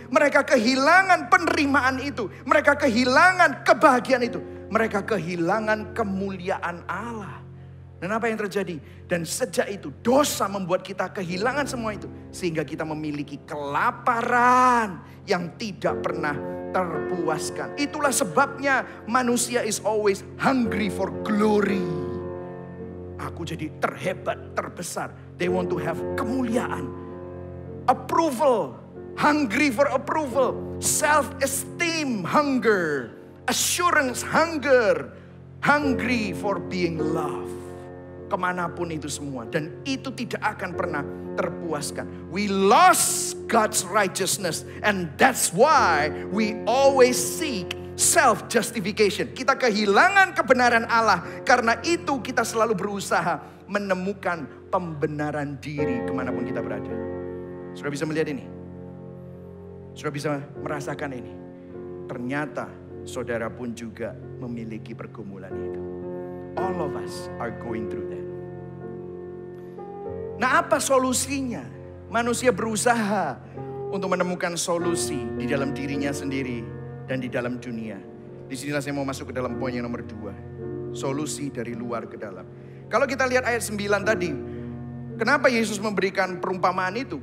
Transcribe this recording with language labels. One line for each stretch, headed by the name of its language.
Indonesian: Mereka kehilangan penerimaan itu. Mereka kehilangan kebahagiaan itu. Mereka kehilangan kemuliaan Allah. Dan apa yang terjadi? Dan sejak itu dosa membuat kita kehilangan semua itu. Sehingga kita memiliki kelaparan yang tidak pernah terpuaskan. Itulah sebabnya manusia
English: is always hungry for glory.
Indonesian: Aku jadi terhebat, terbesar.
English: They want to have
Indonesian: kemuliaan.
English: Approval. Hungry for approval. Self-esteem hunger. Assurance hunger. Hungry for being loved.
Indonesian: Kemanapun itu semua. Dan itu tidak akan pernah terpuaskan.
English: We lost God's righteousness. And that's why we always seek self-justification.
Indonesian: Kita kehilangan kebenaran Allah. Karena itu kita selalu berusaha menemukan pembenaran diri kemanapun kita berada. Sudah bisa melihat ini? Sudah bisa merasakan ini? Ternyata saudara pun juga memiliki pergumulan itu.
English: All of us are going through that.
Indonesian: Nah, apa solusinya? Manusia berusaha untuk menemukan solusi di dalam dirinya sendiri dan di dalam dunia. Disinilah saya mau masuk ke dalam poin yang nomor 2. Solusi dari luar ke dalam. Kalau kita lihat ayat 9 tadi. Kenapa Yesus memberikan perumpamaan itu?